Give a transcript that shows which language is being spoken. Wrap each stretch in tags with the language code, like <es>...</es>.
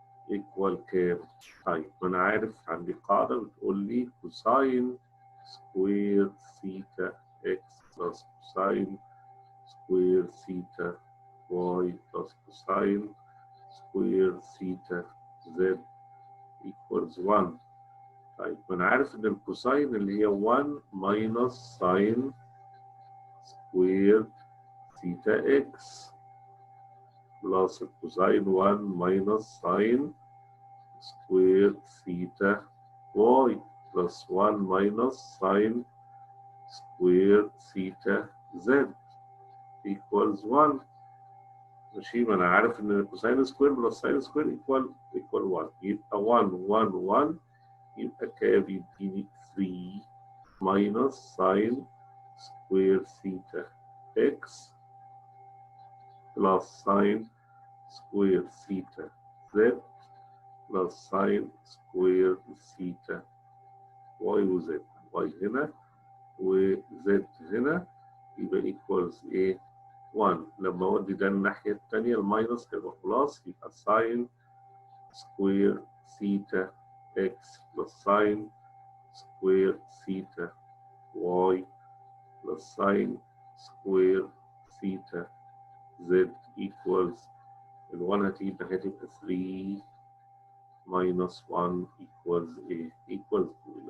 <en>equal</en> <ar>كام؟ طيب أنا عارف عندي قاعدة بتقول لي</ar> <en>cosine square theta x plus cosine square theta y plus cosine square theta z equals 1.</en> <ar>طيب أنا عارف إن</ar> <en>الكوساين</en> <ar>اللي هي</ar> <en>1 minus sine square theta x plus الكوساين 1 minus sine square theta y plus 1 minus sine square theta z equals 1.</en> <ar>ماشي، ما أنا عارف إن</ar> <en>الكوساين square plus sine square equal 1.</en> <ar>يبقى 1 يبقى كام؟ يديني</ar> <en>3 minus sin square theta x plus sin square theta z plus sin square theta y و z.</en> <ar>y هنا و z هنا يبقى equals ايه؟ 1. لما اودي ده الناحية التانية الماينس هيبقى</ar> <en>plus, يبقى sin square theta x plus sin square theta y plus sin square theta z equals ال1</en> <ar>هتيجي هتبقى</ar> <en>3 minus 1 equals ايه؟ equals 2.</en>